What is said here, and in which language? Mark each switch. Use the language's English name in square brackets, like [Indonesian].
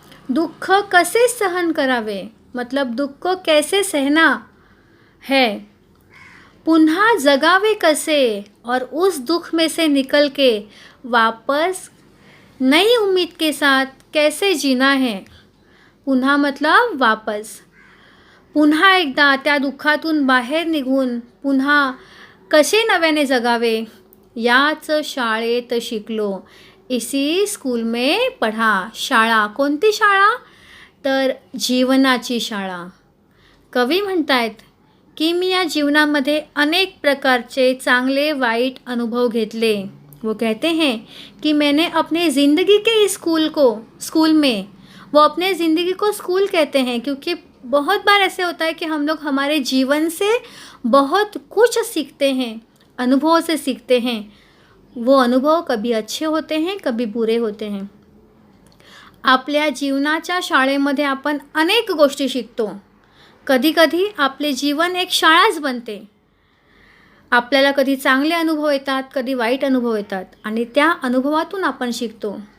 [Marathi] दुःख कसे सहन करावे, [Hindi] मतलब दुःख को कैसे सहना है. [Marathi] पुन्हा जगावे कसे, [Hindi] और उस दुख में से निकल के वापस नई उम्मीद के साथ कैसे जीना है. [Marathi] पुन्हा [Hindi] मतलब वापस, [Marathi] पुन्हा एकदा त्या दुःखातून बाहेर निघून पुन्हा कसे नव्याने जगावे, याच शाळेत शिकलो. [Hindi] इसी स्कूल में पढ़ा. [Marathi] शाळा, कोणती शाळा, तर जीवनाची शाळा. कवी म्हणतायत की मी या जीवनामध्ये अनेक प्रकारचे चांगले वाईट अनुभव घेतले. [Hindi] वो कहते हैं कि मैंने अपने ज़िंदगी के इस स्कूल में, वो अपने ज़िंदगी को स्कूल कहते हैं क्योंकि बहुत बार ऐसे होता है कि हम लोग हमारे जीवन से बहुत कुछ सीखते हैं, अनुभवों से सीखते हैं. वो अनुभव कभी अच्छे होते हैं, कभी बुरे होते हैं. [Marathi] आपल्या जीवनाच्या शाळेमध्ये आपण अनेक गोष्टी शिकतो. कधी कधी आपले जीवन एक शाळाच बनते. आपल्याला कधी चांगले अनुभव येतात, कधी वाईट अनुभव येतात आणि त्या अनुभवातून आपण शिकतो.